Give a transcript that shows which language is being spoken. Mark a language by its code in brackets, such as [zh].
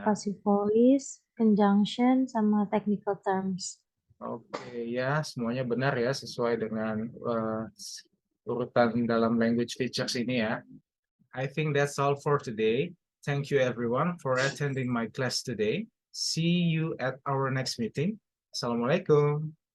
[en] passive voice, conjunction, sama technical terms. [id] Oke, ya semuanya benar ya sesuai dengan urutan dalam language features ini ya. [en] I think that's all for today. Thank you everyone for attending my class today. See you at our next meeting. Assalamualaikum.